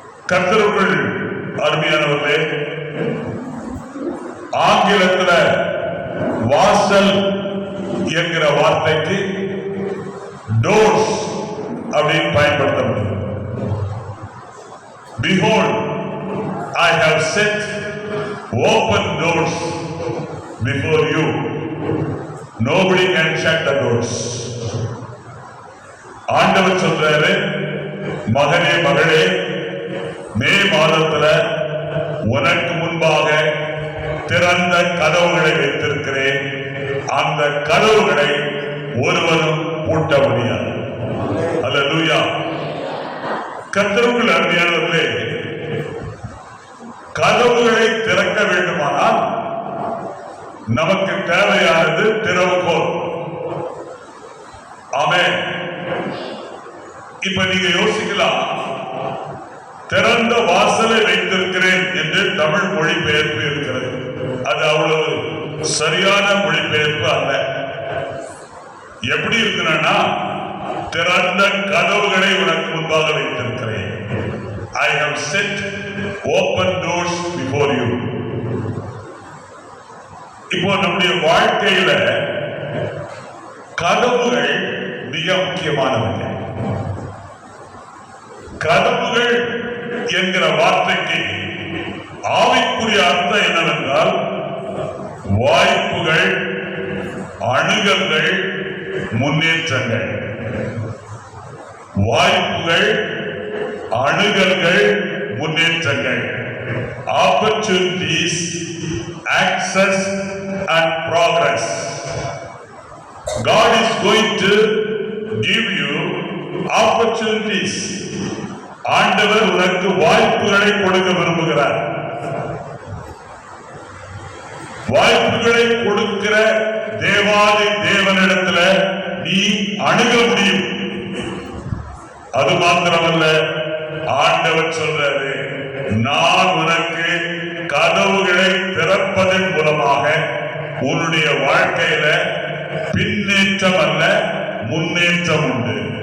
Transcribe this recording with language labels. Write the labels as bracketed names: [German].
[Tamil] கர்த்தருக்குள் அருமையானவர்களே, ஆங்கிலத்தில் வாசல் என்கிற வார்த்தைக்கு டோர்ஸ் அப்படின்னு பயன்படுத்தப்படுகிறது. [English] Behold, I have set open doors before you. Nobody can shut the doors. [Tamil] ஆண்டவர் சொல்றாரு, மகனே மகளே, மே மாதத்துல உனக்கு முன்பாக திறந்த கதவுகளை வைத்திருக்கிறேன், அந்த கதவுகளை ஒருவரும் பூட்ட முடியாது. அல்லேலூயா. கர்த்தருக்குள் அருமையானவர்களே, கதவுகளை திறக்க வேண்டுமானால் நமக்கு தேவையானது திறவுகோல். ஆமென். இப்ப நீங்க யோசிக்கலாம், திறந்த வாசலை வைத்திருக்கிறேன் என்று தமிழ் மொழிபெயர்ப்பு இருக்கிறது. அது அவ்வளவு சரியான மொழிபெயர்ப்பு அல்ல. எப்படி இருக்குன்னா, திறந்த கதவுகளை உனக்கு முன்பாக வைத்திருக்கிறேன். [English] I have set open doors before you. [Tamil] இப்போ நம்முடைய வாழ்க்கையில கதவுகள் மிக முக்கியமானவை. கதவுகள் என்கிற வார்த்தைக்கு ஆவிக்குரிய அர்த்தம் என்னவென்றால், வாய்ப்புகள், அணுகல்கள், முன்னேற்றங்கள். வாய்ப்புகள், அணுகல்கள், முன்னேற்றங்கள். [English] Opportunities, access and progress. God is going to give you opportunities. [Tamil] ஆண்டவர் உனக்கு வாய்ப்புகளை கொடுக்க விரும்புகிறார். வாய்ப்புகளை கொடுக்கிற தேவாதி தேவனிடத்துல நீ அணுக முடியும். அது மாத்திரமல்ல, ஆண்டவர் சொல்றாரு, நான் உனக்கு கதவுகளை திறப்பதன் மூலமாக உன்னுடைய வாழ்க்கையில பின்னேற்றம் அல்ல முன்னேற்றம் உண்டு.